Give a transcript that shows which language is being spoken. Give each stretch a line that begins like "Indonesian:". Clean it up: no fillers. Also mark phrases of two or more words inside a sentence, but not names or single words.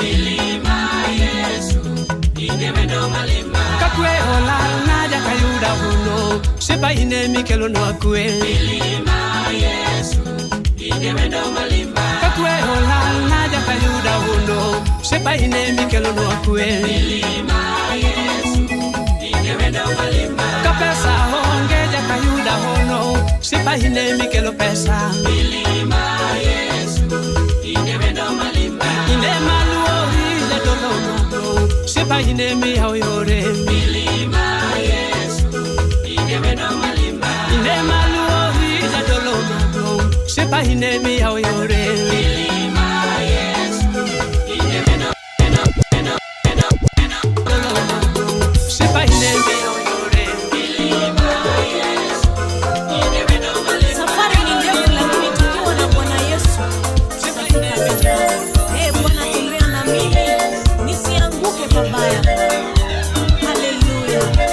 Luo (Kenya and Tanzania): Milima Yesu, ine wendo malima. Kakwe olal na jaka Yuda hono, sepa ine mikelo no akwe. Milima Yesu, ine wendo malima. Kakwe olal na jaka Yuda hono, sepa ine mikelo no akwe. Milima Yesu, ine wendo malima. Kapesa honge jaka Yuda hono, sepa ine mikelo pesa. Milima Yesu, ine wendo malima. Ine maluori ja dolo maduong', sepa ine miya oyore. Milima Yesu, ine wendo malima. Ine maluori ja dolo maduong', sepa ine miya oyore. Milima Yesu, ine wendo Dolo maduong', sepa ine miya oyore. Milima Yesu, ine wendo malima.
Swahili: Safari ni ndefu lakini tukiwa na Bwana Yesu tutafika mbinguni. Bwana tembea na mimi nisianguke pabaya. Haleluya.